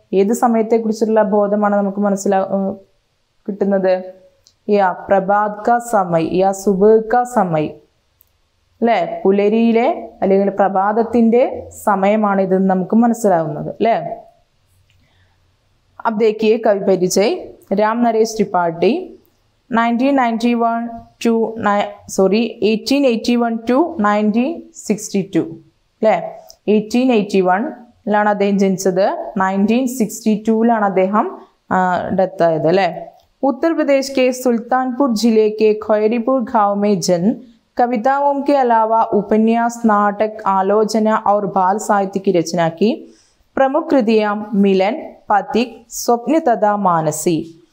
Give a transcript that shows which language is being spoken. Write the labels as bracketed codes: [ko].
[ml] ഏത് സമയത്തെ കുറിച്ചുള്ള ബോധമാണ് നമുക്ക് കിട്ടുന്നത്? [hi] യാ പ്രഭാത് കാ സമയ് യാ സുബഹ് കാ സമയ് അല്ലേ, [ml] പുലരിയിലെ അല്ലെങ്കിൽ പ്രഭാതത്തിന്റെ സമയമാണ് ഇത് നമുക്ക് മനസ്സിലാവുന്നത് അല്ലേ। [hi] अब देखिए कवि परिचय। राम नरेश त्रिपाठी 1881 to 1962 അല്ലേ। [ml] 1881 അദ്ദേഹം ജനിച്ചത്, 1962 അദ്ദേഹം डेथ ആയത് അല്ലേ। [hi] उत्तर प्रदेश के सुल्तानपुर जिले के खैरीपुर गांव में जन्म। कविताओं के अलावा उपन्यास, नाटक, आलोचना और बाल साहित्य की रचना की। प्रमुख कृतियां मिलन, पथिक, स्वप्न तथा मानसी।